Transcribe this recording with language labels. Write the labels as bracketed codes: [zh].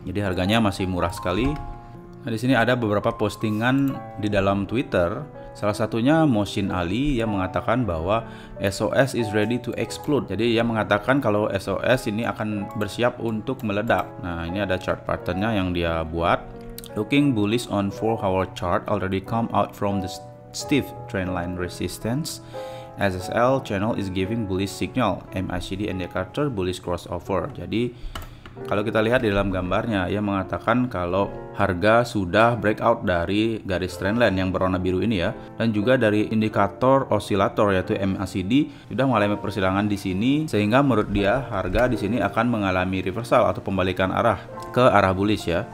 [id] Jadi harganya masih murah sekali. Nah, di sini ada beberapa postingan di dalam Twitter Salah satunya Mohsin Ali yang mengatakan bahwa [en] SOS is ready to explode. [id] Jadi ia mengatakan kalau SOS ini akan bersiap untuk meledak. Nah, ini ada chart patternnya yang dia buat. [en] Looking bullish on 4-hour chart already come out from the stiff trendline resistance. SSL channel is giving bullish signal. MACD indicator bullish crossover. [id] Jadi kalau kita lihat di dalam gambarnya, ia mengatakan kalau harga sudah breakout dari garis trendline yang berwarna biru ini ya, dan juga dari indikator osilator yaitu MACD sudah mengalami persilangan di sini, sehingga menurut dia harga di sini akan mengalami reversal atau pembalikan arah ke arah bullish ya.